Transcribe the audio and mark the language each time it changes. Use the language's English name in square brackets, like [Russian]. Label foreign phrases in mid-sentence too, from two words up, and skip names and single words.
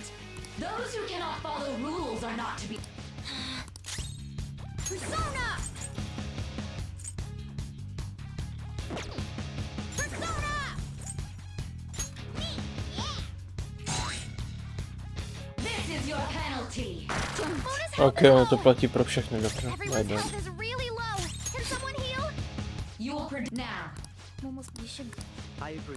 [English] Those who cannot follow rules are not to be. Persona! Persona! This is your penalty. [Czech] Ok, ono to platí pro všechny, dobře. [English] Everyone's health is really low. Can someone heal? You will predict now. Almost we should. I agree.